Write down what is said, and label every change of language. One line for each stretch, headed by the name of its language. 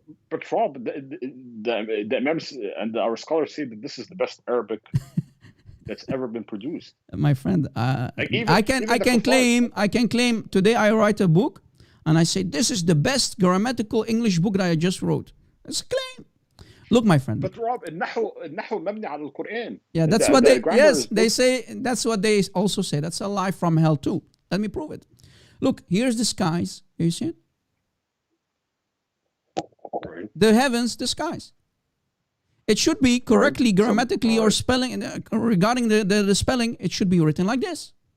English: But Rob, the Imams and our scholars say that this is the best Arabic that's ever been produced. My friend, I can claim today I write a book and I say this is the best grammatical English book that I just wrote. It's a claim. Look, my friend. But Rob,
Arabic: النحو مبني على القرآن.
English: Yeah, that's what they say. That's what they also say. That's a lie from hell too. Let me prove it. Look, here's the skies. Do you see it? Right. The heavens, the skies. It should be correctly, grammatically, or spelling, regarding the spelling, it should be written like this.